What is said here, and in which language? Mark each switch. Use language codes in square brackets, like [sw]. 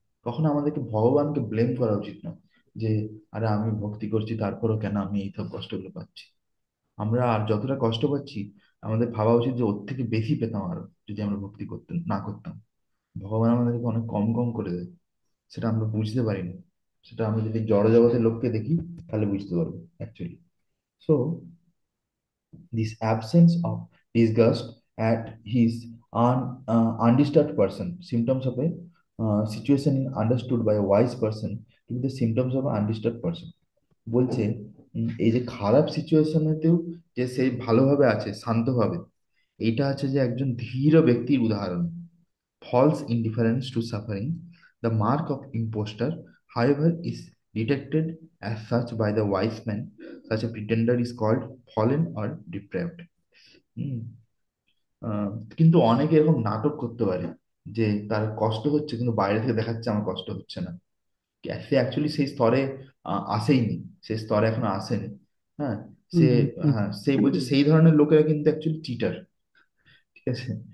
[bn] কখনো আমাদেরকে ভগবানকে ব্লেম করা উচিত না, যে আরে আমি ভক্তি করছি তারপরও কেন আমি এই সব কষ্টগুলো পাচ্ছি। আমরা আর যতটা কষ্ট পাচ্ছি, আমাদের ভাবা উচিত যে ওর থেকে বেশি পেতাম আরো, যদি আমরা ভক্তি করতে না করতাম। ভগবান আমাদেরকে অনেক কম কম করে দেয়, সেটা আমরা বুঝতে পারি না। সেটা আমরা যদি জড় জগতের লোককে দেখি, তাহলে বুঝতে পারবো actually. [en] so this absence of disgust at his undisturbed person, symptoms of a situation understood by a wise person, [bn] কিন্তু [en] the symptoms of an undisturbed person। [bn] বলছে এই যে খারাপ সিচুয়েশনেতেও যে সে ভালোভাবে আছে, শান্তভাবে, এইটা হচ্ছে যে একজন ধীর ব্যক্তির উদাহরণ। [en] False indifference to suffering, the mark of impostor, however, is detected as such by the wise man. Such a pretender is called fallen or depraved. Hmm. [bn] আহ, কিন্তু অনেকে এরকম নাটক করতে পারে, যে তার কষ্ট হচ্ছে কিন্তু বাইরে থেকে দেখাচ্ছে আমার কষ্ট হচ্ছে না। সে অ্যাকচুয়ালি সেই স্তরে আসেইনি, সেই স্তরে এখনো আসেনি। হ্যাঁ। সে, হুম, হুম, হ্যাঁ সেই বলছে সেই ধরনের লোকেরা কিন্তু অ্যাকচুয়ালি চিটার। ঠিক আছে।